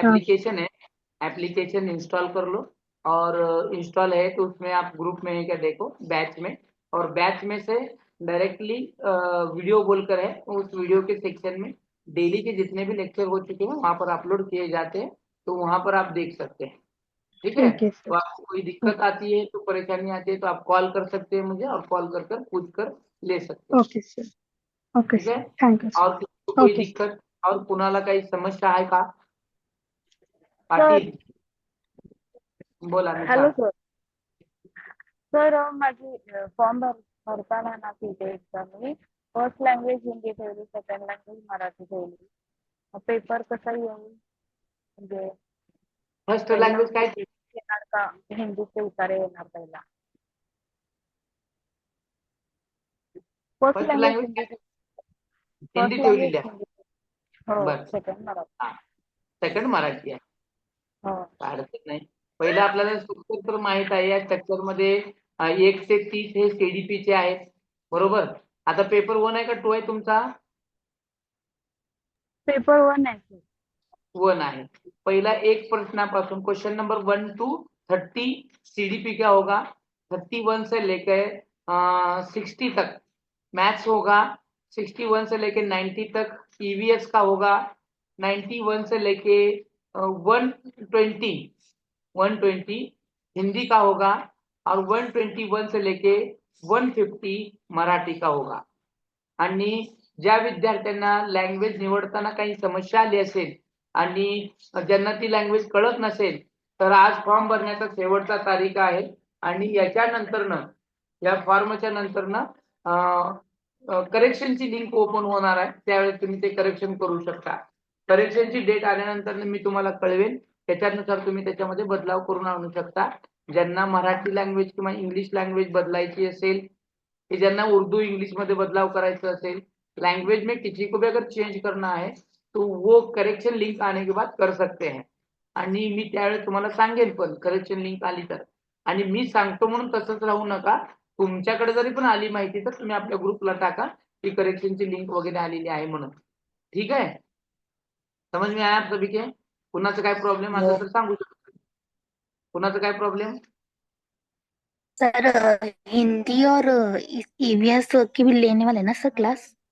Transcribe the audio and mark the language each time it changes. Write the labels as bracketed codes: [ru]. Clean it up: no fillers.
[hi] Application है, application install कर लो। और इंस्टॉल है तो उसमें आप ग्रुप में है क्या देखो, बैच में, और बैच में से डायरेक्टली वीडियो बोलकर है, उस वीडियो के सेक्शन में डेली के जितने भी लेक्चर हो चुके हैं वहां पर अपलोड किए जाते हैं, तो वहां पर आप देख सकते हैं। ठीक है? ठीक है तो सर। आपको कोई दिक्कत आती है, तो परेशानी आती है, तो आप कॉल कर सकते हैं मुझे, और कॉल कर कर पूछ कर ले सकते हैं। Okay sir. ओके ठीक है? सर, थैंक यू और किसी को सर। कोई ओके सर। [mr] दिक्कत और कुणाला काही समस्या आहे का? सर, पाटील, बोला हॅलो निशा. सर. सर, माझी फॉर्म भरताना ना तिथे एक्झाम मी फर्स्ट लँग्वेज हिंदी ठेवली, सेकंड लँग्वेज मराठी ठेवली. पेपर कसा येईल म्हणजे फर्स्ट पहिला लँग्वेज काय? येणार का हिंदीचे उतारे येणार पहिला? First first language language Hindi, काय? हिंदी फर्स्ट लँग्वेज ठेवलेली आहे. हिंदी. हो, बर, सेकंड मराठी. हा, सेकंड मराठी आहे, हो. काय अडचण नाही. पहिलं आपल्याला स्ट्रक्चर तर माहित आहे. या स्ट्रक्चर मध्ये 1 ते 30 हे CDP चे आहेत, बरोबर. आता पेपर 1 आहे का 2 आहे तुमचा? पेपर 1 आहे सर. 1 आहे. पहिला एक प्रश्नापासून [hi] क्वेश्चन नंबर 1 to 30 CDP क्या होगा, 31 से लेकर 60 तक मैथ्स होगा, 61 से लेकर 90 तक EVS का होगा, 91 से लेके 120 हिंदी का होगा, और 121 से लेके 150 मराठी का होगा. [mr] आणि ज्या विद्यार्थ्यांना लँग्वेज निवडताना काही समस्या आली असेल आणि ज्यांना ती लँग्वेज कळत नसेल, तर आज फॉर्म भरण्याचा शेवटचा तारीख आहे. आणि याच्यानंतरनं, या फॉर्मच्या नंतरनं करेक्शनची लिंक ओपन होणार आहे, त्यावेळेस तुम्ही ते करेक्शन करू शकता. करेक्शनची डेट आल्यानंतर मी तुम्हाला कळवेन, त्याच्यानुसार तुम्ही त्याच्यामध्ये बदलाव करून आणू शकता. ज्यांना मराठी लँग्वेज किंवा इंग्लिश लँग्वेज बदलायची असेल, कि ज्यांना उर्दू इंग्लिश मध्ये बदलाव करायचा असेल, [hi] लैंग्वेज में किसी को भी अगर चेंज करना है तो वो करेक्शन लिंक आने के बाद कर सकते हैं. [mr] आणि मी त्यावेळेस तुम्हाला सांगेन पण करेक्शन लिंक आली तर. आणि मी सांगतो म्हणून तसंच राहू नका, तुमच्याकडे जरी पण आली माहिती तर तुम्ही आपल्या ग्रुपला टाका की करेक्शनची लिंक वगैरे आलेली आहे म्हणून. ठीक आहे? [hi] समझ में आया आप सभी के? [mr] कुणाचं काय प्रॉब्लेम असेल तर सांगू शकतो. कुणाचं काय प्रॉब्लेम? [hi] सर हिंदी और ईवीएस की भी लेने वाले ना सर क्लास,